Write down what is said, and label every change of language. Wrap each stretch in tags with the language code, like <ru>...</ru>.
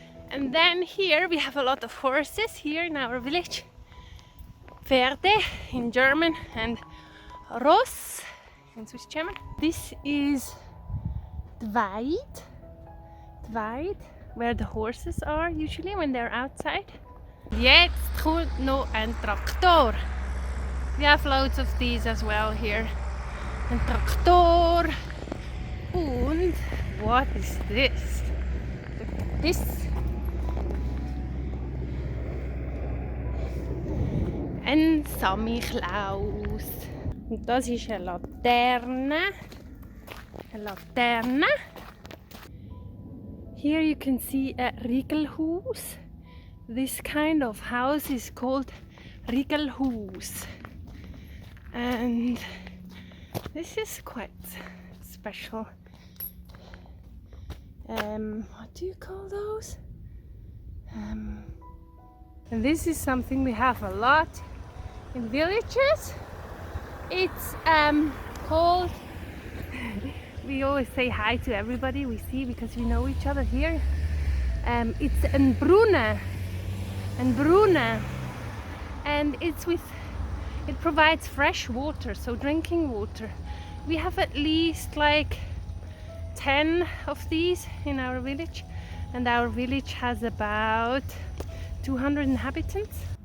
<en>And then here we have a lot of horses here in our village. Pferde in German and Ross in Swiss German. This is the Wald, where the horses are usually when they're outside.</en> <de>Jetzt kommt noch ein Traktor.</de> <en>We have loads of these as well here.</en> <de>Ein Traktor. Und</de> <en>what is this? Look at this.</en> <de>Ein Samichlaus. Und das ist eine Laterne. Eine Laterne.</de> <en>Here you can see a Riegelhuus. This kind of house is called Riegelhuus. And this is quite special. What do you call those? And this is something we have a lot in villages. It's called, we always say hi to everybody we see because we know each other here. It's een Brunne, and it provides fresh water, so drinking water. We have at least like 10 of these in our village, and our village has about 200 inhabitants.</en>